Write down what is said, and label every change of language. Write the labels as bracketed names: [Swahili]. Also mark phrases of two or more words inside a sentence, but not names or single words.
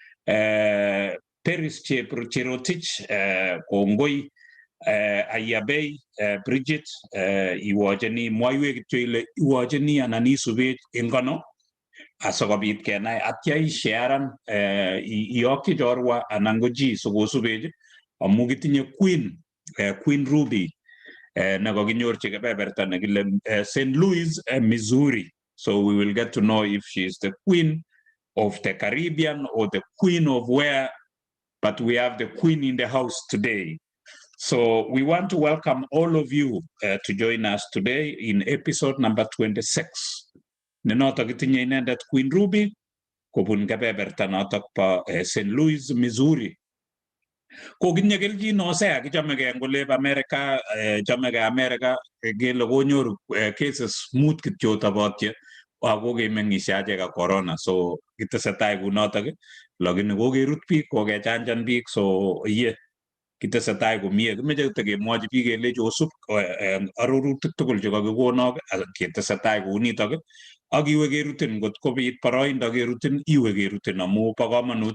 [Kalenjin] Paris Cherotich kongoi Ayabei Bridget iwacheni mwaiwek kityo ile iwacheni anan isubech eng kono asokobit kenai atya isharean iyokyi chorwa anan ko chi sikosubechi amu kitinye Queen Ruby nekakinyorchi kebeberta nekile St. Louis, Missouri. [English] So we will get to know if she is the queen of the Caribbean or the queen of where, but we have the queen in the house today. So we want to welcome all of you to join us today in episode number 26. [Kalenjin] Nenotok itinye inendet Queen Ruby kobun kebeberta notok pa St. Louis, Missouri. Kokinye kelchin Hosea kichamegei ngolep America, chamegei America kele konyoru cases mut kityo tabotye ako kemeng'ishe achek ak corona, so kitesetai kunotok lakini kokerut biik kokechanjan biik, so kitesetai komie. Kimeche tekemwochi biik kelechi osup arorutik tugul chekakikonok ketesetai kounitok ak iwe kerutin ngot kobit boroindo kerutin iwe kerutin amu bo komonut.